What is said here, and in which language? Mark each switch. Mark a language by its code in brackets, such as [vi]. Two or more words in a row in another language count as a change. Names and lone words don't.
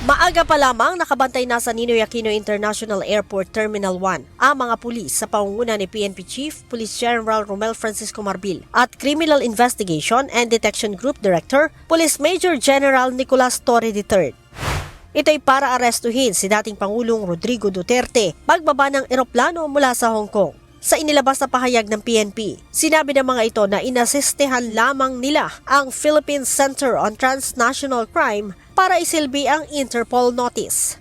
[tl] Maaga pa lamang nakabantay na sa Ninoy Aquino International Airport Terminal 1 ang mga pulis sa pangunguna ni PNP Chief Police General Romel Francisco Marbil at Criminal Investigation and Detection Group Director Police Major General Nicolas Torre III. Ito'y para arestuhin si dating Pangulong Rodrigo Duterte pagbaba ng eroplano mula sa Hong Kong. Sa inilabas na pahayag ng PNP, sinabi ng mga ito na inasistehan lamang nila ang Philippine Center on Transnational Crime para isilbi ang [en] Interpol notice.